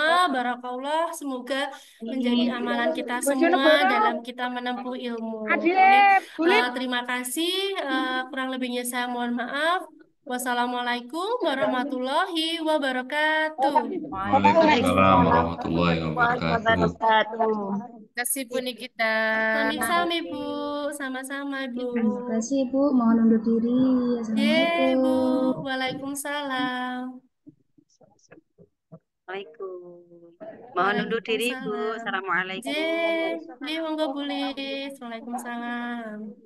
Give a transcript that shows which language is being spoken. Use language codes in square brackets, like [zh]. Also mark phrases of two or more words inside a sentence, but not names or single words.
[id] Barakallah, semoga menjadi amalan kita semua dalam kita menempuh ilmu. Oke, terima kasih. Kurang lebihnya saya mohon maaf. [ar] والسلام عليكم ورحمة الله وبركاته. وعليكم السلام ورحمة الله وبركاته. [id] Terima kasih Bu Nikita. [jv] Sami-sami Bu, [id] sama-sama Bu. Terima kasih Bu, mohon undur diri. Yeay Bu, Assalamualaikum. waalaikumsalam. Waalaikumsalam. Mohon undur diri, Bu. Waalaikumsalam. Assalamualaikum. Li monggo Bu Lis. Waalaikumsalam.